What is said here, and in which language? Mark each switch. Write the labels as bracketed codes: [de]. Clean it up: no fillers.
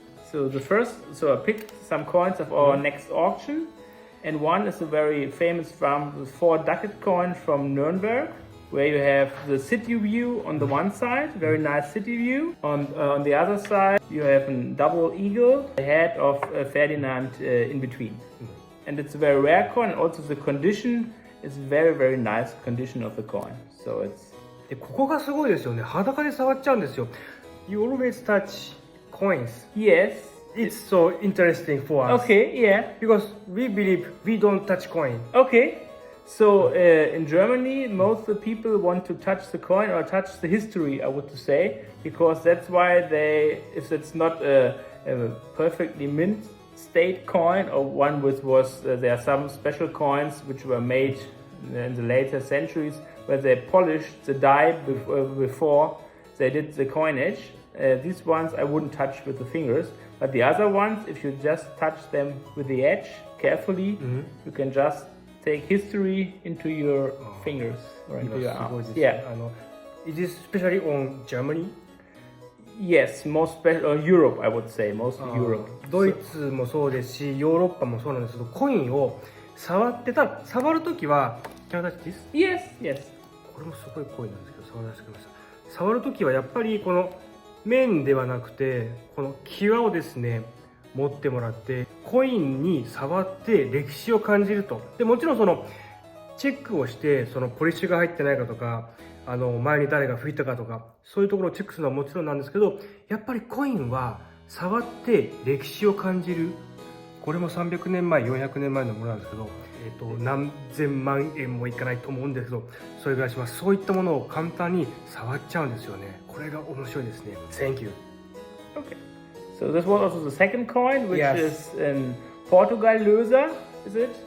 [en] So I picked some coins of our next auction, and one is a very famous from the 4 ducat coin from Nuremberg, where you have the city view on the one side, very nice city view. On the other side, you have a double eagle, the head of Ferdinand in between. And it's a very rare coin, and also the condition is very, very nice condition of the coin. So it's... [ja] でここがすごいですよね。裸で触っちゃうんですよ。 [en] You always touch coins. Yes. It's so interesting for us. Okay, yeah. Because we believe we don't touch coin. Okay. So in Germany, most of the people want to touch the coin or touch the history, I would say, because that's why if it's not a perfectly mint state coin or one there are some special coins which were made in the later centuries where they polished the die before they did the coinage. These ones I wouldn't touch with the fingers, but the other ones, if you just touch them with the edge carefully, you can just take history into your fingers or into your arms. Yeah. It is especially on Germany? Yes, most special Europe, I would say, mostly Europe. [ja] ドイツもそうですし、ヨーロッパもそうなんですけど、コインを触ってたら、触るときは、 [en] Can I touch this? Yes. [ja] これもすごいコインなんですけど、触らせてください。触るときはやっぱりこの面ではなくて、この際をですね、持ってもらってコインに触って歴史を感じると。でもちろんそのチェックをしてそのポリッシュが入ってないかとか前に誰が吹いたかとかそういうところをチェックするのはもちろんなんですけど、やっぱりコインは触って歴史を感じる。これも300年前400年前のものなんですけど、何千万円もいかないと思うんですけど、それぐらいします。そういったものを簡単に触っちゃうんですよね。これが面白いですね。 [en] Thank you. Okay. So this was also the second coin, which Yes. is in Portugal Löser, is it?